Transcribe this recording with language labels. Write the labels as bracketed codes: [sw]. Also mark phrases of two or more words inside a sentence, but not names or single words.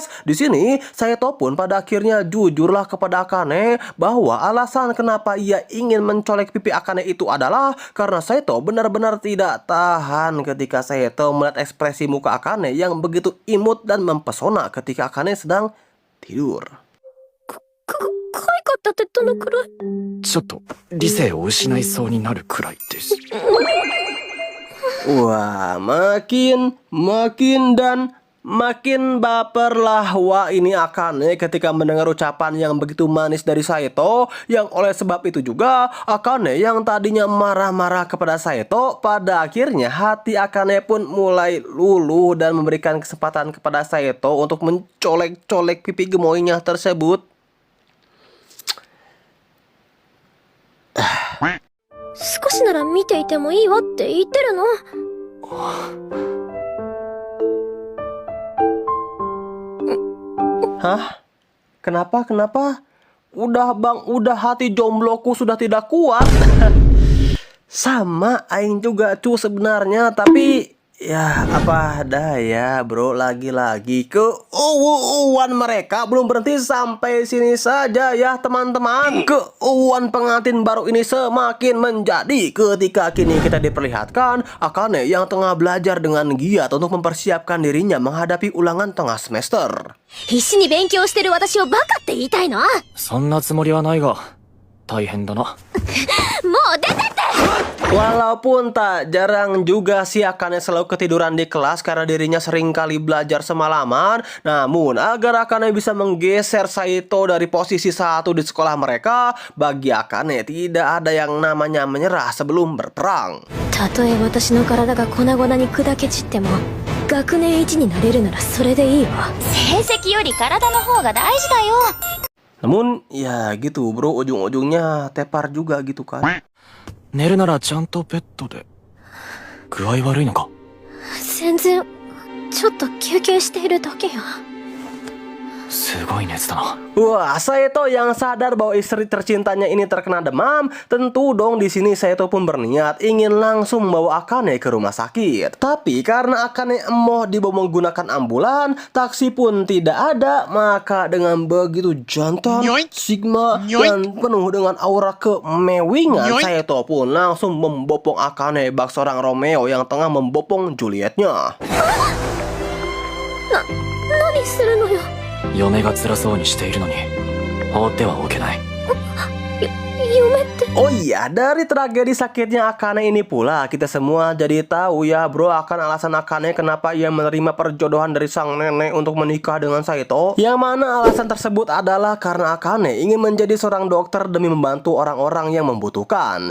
[id] Di sini Saito pun pada akhirnya jujurlah kepada Akane bahwa alasan kenapa ia ingin mencolek pipi Akane itu adalah karena Saito benar-benar tidak tahan ketika Saito melihat ekspresi muka Akane yang begitu imut dan mempesona ketika Akane sedang tidur. [ja] 可愛かったってどのくらい？ちょっと理性を失いそうになるくらいです。 [id] Wah, makin dan makin baperlah wah ini Akane ketika mendengar ucapan yang begitu manis dari Saito. Yang oleh sebab itu juga Akane yang tadinya marah-marah kepada Saito, pada akhirnya hati Akane pun mulai luluh dan memberikan kesempatan kepada Saito untuk mencolek-colek pipi gemoynya tersebut. [ja] 少しなら見ていてもいいわって言ってるの。 Hah? [id] Kenapa? Udah bang, udah hati jombloku sudah tidak kuat. Sama aing juga cu sebenarnya, tapi ya apa daya bro, lagi-lagi keuuan mereka belum berhenti sampai sini saja ya teman-teman. Keuuan pengantin baru ini semakin menjadi ketika kini kita diperlihatkan Akane yang tengah belajar dengan giat untuk mempersiapkan dirinya menghadapi ulangan tengah semester. [ja] 必死に勉強してる私をバカって言いたいの？もうそんなつもりはないが大変だな。出てって！ [id] Walaupun tak jarang juga si Akane selalu ketiduran di kelas karena dirinya sering kali belajar semalaman, namun agar Akane bisa menggeser Saito dari posisi satu di sekolah mereka, bagi Akane tidak ada yang namanya menyerah sebelum berperang. [ja] たとえ私の体が粉々に砕け散っても学年一になれるならそれでいいわ。成績より体の方が大事だよ。 [id] Namun ya gitu bro, ujung-ujungnya tepar juga gitu kan. [ja] 寝るならちゃんとベッドで。具合悪いのか？全然ちょっと休憩しているだけよ。すごい熱だな。 [id] Wah, Saito yang sadar bahwa istri tercintanya ini terkena demam, tentu dong di sini Saito pun berniat ingin langsung membawa Akane ke rumah sakit. Tapi karena Akane emoh dibawa menggunakan ambulan, taksi pun tidak ada, maka dengan begitu jantan, sigma, dan penuh dengan aura kemewingan, Saito pun langsung membopong Akane bak seorang Romeo yang tengah membopong Julietnya. [ja] 何するのよ。嫁が辛そうにしているのに放ってはおけない。嫁って。 [id] Oh iya, dari tragedi sakitnya Akane ini pula kita semua jadi tahu ya bro akan alasan Akane kenapa ia menerima perjodohan dari sang nenek untuk menikah dengan Saito. Yang mana alasan tersebut adalah karena Akane ingin menjadi seorang dokter demi membantu orang-orang yang membutuhkan.